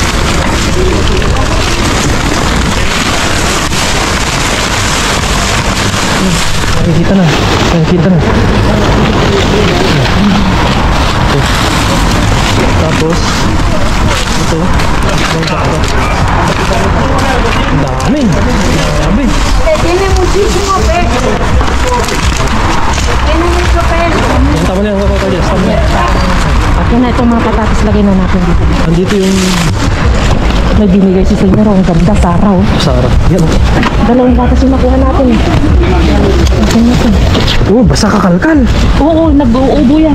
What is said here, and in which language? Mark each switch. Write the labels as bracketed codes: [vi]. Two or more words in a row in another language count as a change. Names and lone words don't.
[tl] Nakikita na. Okay. Tapos, ito. Ang sakto. Ang dami. Grabe. [es] Tiene muchísimo peso. Tiene mucho peso. [tl] Ang tama na yung kakal, Jess. Tama na. Akin na itong mga patatas, lagay na natin dito. Andito yung May binigay si Senyor. Ang ganda, Sarah. Sara. Yan. Dalawang gatas yung nakuha natin. Oh, basa kakalkal. Oo, nag-uubo yan.